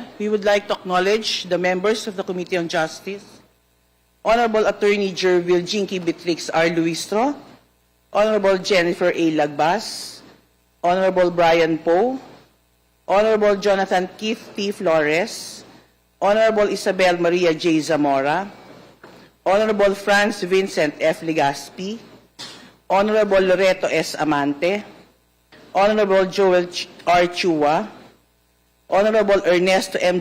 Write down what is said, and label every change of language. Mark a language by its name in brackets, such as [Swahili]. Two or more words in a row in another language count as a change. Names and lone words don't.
[English] We would like to acknowledge the members of the Committee on Justice, Honorable Attorney Jervil Jinky Betrix R. Luistro, Honorable Jennifer A. Lagbas, Honorable Brian Poe, Honorable Jonathan Keith T. Flores, Honorable Isabel Maria J. Zamora, Honorable Franz Vincent F. Legaspi, Honorable Loreto S. Amante, Honorable Joel R. Chua, Honorable Ernesto M.